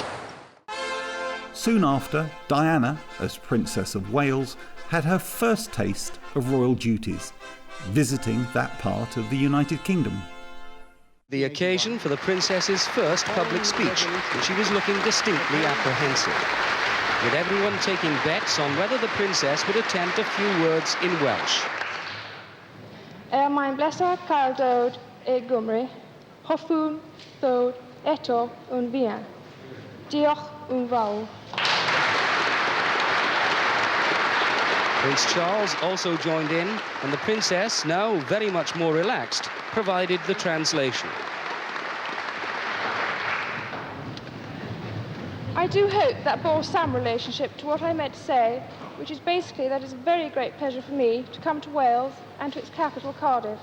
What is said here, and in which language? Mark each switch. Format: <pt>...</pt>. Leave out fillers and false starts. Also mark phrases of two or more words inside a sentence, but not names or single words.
<en>Soon after, Diana, as Princess of Wales, had her first taste of royal duties, visiting that part of the United Kingdom. The occasion for the princess's first public speech, and she was looking distinctly apprehensive, with everyone taking bets on whether the princess would attempt a few words in Welsh.</en> <cy>Mae'n bleser cael dod I Gymru, hoffwn ddod eto yn fuan. Diolch yn fawr.</cy> <en>Prince Charles also joined in, and the princess, now very much more relaxed, provided the translation. I do hope that bore some relationship to what I meant to say, which is basically that it's a very great pleasure for me to come to Wales and to its capital, Cardiff.</en>